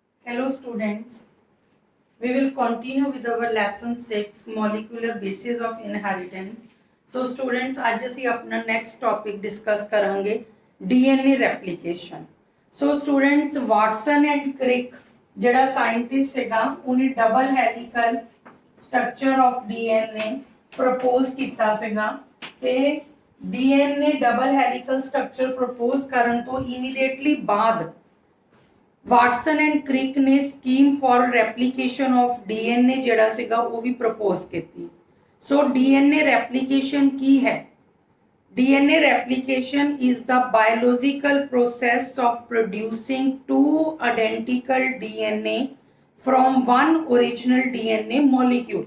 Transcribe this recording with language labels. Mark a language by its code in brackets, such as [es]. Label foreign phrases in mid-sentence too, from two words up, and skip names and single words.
[en] Hello students, we will continue with our lesson 6 molecular basis of inheritance. So students [hi] आज ਅਸੀਂ अपना [en] next topic [hi] discuss करेंगे [en] DNA replication. So students [pa] Watson and Crick ਜਿਹੜਾ scientist ਸੀਗਾ ਉਹਨੇ [en] double helical structure of DNA [pa] propose ਕੀਤਾ ਸੀਗਾ ਤੇ [en] DNA double helical structure [pa] propose ਕਰਨ ਤੋਂ immediately ਬਾਅਦ वाटसन एंड क्रिक ने [en] scheme for replication of DNA [pa] ਜੜਾ ਸੀਗਾ ਵੋ ਭੀ ਪ੍ਰਪੋਜ਼ ਕੀ। [en] So DNA replication [pa] ਕੀ ਹੈ। [en] DNA replication is the biological process of producing two identical DNA from one original DNA molecule.